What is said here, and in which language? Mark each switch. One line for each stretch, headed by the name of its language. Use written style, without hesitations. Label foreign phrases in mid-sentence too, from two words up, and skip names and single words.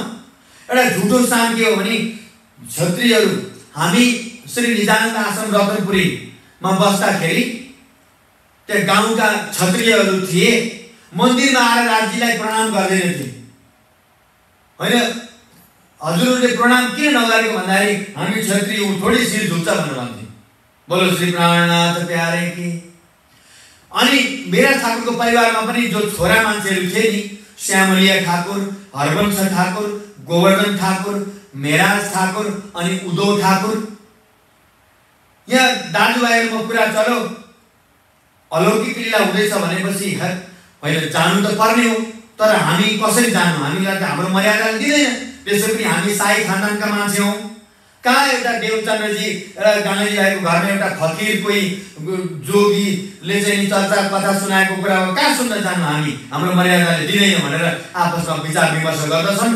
Nepali: एउटा झुटो सान के हो भने क्षत्रियहरू हामी श्री निजानन्द आश्रम रतनपुरीमा बस्दाखेरि त्यो गाउँका क्षत्रियहरू थिए, मन्दिरमा आएर राजीलाई प्रणाम गर्दैनथे। हैन, हजुरहरूले प्रणाम किन नगरेको भन्दाखेरि हामी क्षत्रिय थोरै शिर झुक्छ भनेर भन्थे।
Hindi: बोलो श्री प्राणनाथ प्यारे की।
Nepali: अनि मेरा ठाकुरको परिवारमा पनि जो छोरा मान्छेहरू थिए नि, श्यामलिया ठाकुर, हरवंश ठाकुर, गोवर्धन ठाकुर, मेराज ठाकुर अनि उदय ठाकुर, यहाँ दाजुभाइहरूमा कुरा चल्यो। अलौकिक लीला हुँदैछ भनेपछि होइन जानु त पर्ने हो, तर हामी कसरी जानु, हामीलाई त हाम्रो मर्यादाले दिँदैन। त्यसै पनि हामी साई खानदानका मान्छे हौँ। कहाँ एउटा देवचन्द्रजी एउटा गाँधी भाइको घरमा एउटा फकीर कोही जोगीले चाहिँ चर्चा कथा सुनाएको कुरा हो, कहाँ सुन्न जानु हामी, हाम्रो मर्यादाले दिँदैन भनेर आपसमा विचार विमर्श गर्दछन्।